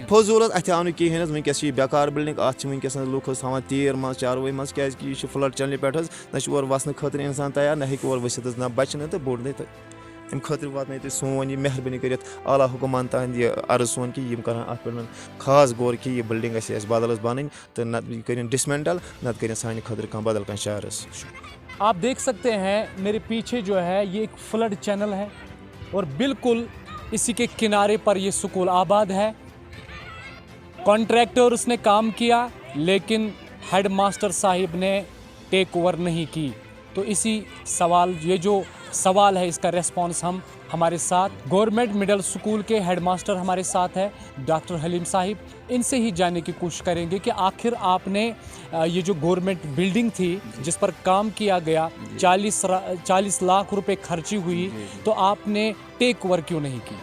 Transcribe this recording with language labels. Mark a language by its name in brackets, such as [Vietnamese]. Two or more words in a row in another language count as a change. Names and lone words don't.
[Kashmiri] فضوٗل حظ اَتھِ آو نہٕ کِہیٖنۍ حظ وٕنکٮ۪س چھِ یہِ بیکار بِلڈِنٛگ اَتھ چھِ وٕنکٮ۪س لُکھ حظ تھاوان تیٖر منٛز چاروٲے منٛز کیٛازِکہِ یہِ چھِ فٕلَڈ چَنلہِ پٮ۪ٹھ حظ نہ چھِ اورٕ وَسنہٕ خٲطرٕ اِنسان تیار نہ ہیٚکہِ اورٕ ؤسِتھ حظ نہ بَچہِ نہٕ تہٕ بوٚڑ نہٕ تہٕ اَمہِ خٲطرٕ واتنٲیِو تُہۍ سون یہِ مہربٲنی کٔرِتھ اعلیٰ حُکُمان تانۍ یہِ عرض سون کہِ یِم کَرَن اَتھ پٮ۪ٹھ خاص غور کہِ یہِ بِلڈِنٛگ گژھِ اَسہِ بدل حظ بَنٕنۍ تہٕ نَتہٕ یہِ کٔرِنۍ ڈِسمٮ۪نٹَل نَتہٕ کٔرِنۍ سانہِ خٲطرٕ کانٛہہ بدل کانٛہہ شہر حظ [Urdu] آپ دیکھ سکتے ہیں میرے پیچھے جو ہے یہ ایک [English] flood channel [Urdu] ہے اور بالکل اسی کے کنارے پر یہ سکول آباد ہے کانٹریکٹرس نے کام کیا لیکن [English] head master [Urdu] صاحب نے [English] take over [Urdu] نہیں کی تو اسی سوال یہ جو سوال ہے اس کا ریسپانس ہمارے ساتھ [English] government middle school [Urdu] کے [English] head master [Urdu] ہمارے ساتھ ہے ڈاکٹر حلیم صاحب ان سے ہی جاننے کی کوشش کریں گے کہ آخر آپ نے یہ جو [English] government building [Urdu] تھی جس پر کام کیا گیا 40 لاکھ روپے خرچی ہوئی تو آپ نے [English] take over [Urdu] کیوں نہیں کی؟